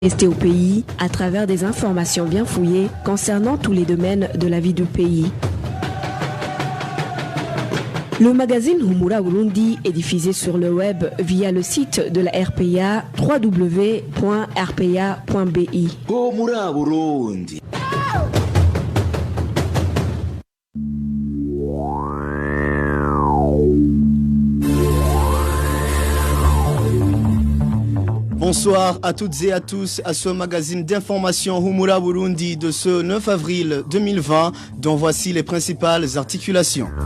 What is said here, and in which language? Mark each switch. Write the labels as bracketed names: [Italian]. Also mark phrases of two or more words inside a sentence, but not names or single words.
[French] Rester au pays à travers des informations bien fouillées concernant tous les domaines de la vie du pays. Le magazine Humura Burundi est diffusé sur le web via le site de la RPA www.rpa.bi. Humura Burundi. Bonsoir à toutes et à tous à ce magazine d'information Humura Burundi de ce 9 avril 2020 dont voici les principales articulations.